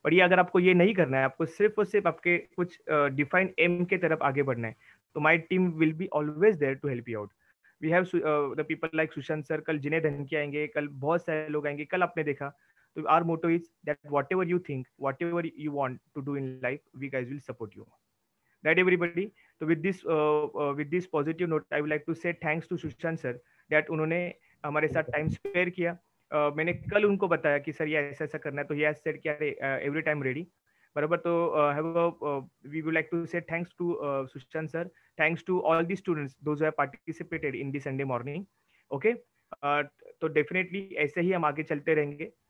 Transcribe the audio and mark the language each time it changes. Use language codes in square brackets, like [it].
[hi] पर ये अगर आपको ये नहीं करना है, आपको सिर्फ और सिर्फ आपके कुछ डिफाइंड एम के तरफ आगे बढ़ना है, तो [en] My team will be always there to help you out. We have the people like [hi] Sushant sir, कल जिने धनकी आएंगे, कल बहुत सारे लोग आएंगे। [en] कल आपने देखा, तो our motto is that whatever you think, whatever you want to do in life, we guys will support you. Right everybody, so with this positive note I would like to say thanks to Sushant sir that [hi] उन्होंने हमारे साथ time spare किया। मैंने कल उनको बताया कि sir ये ऐसा ऐसा करना है, तो ये सेड क्या एवरी टाइम रेडी, बराबर। [en] तो we would like to say thanks to Sushant sir, thanks to all the students those who have participated in the Sunday morning. [hi] Okay, तो डेफिनेटली ऐसे ही हम आगे चलते रहेंगे।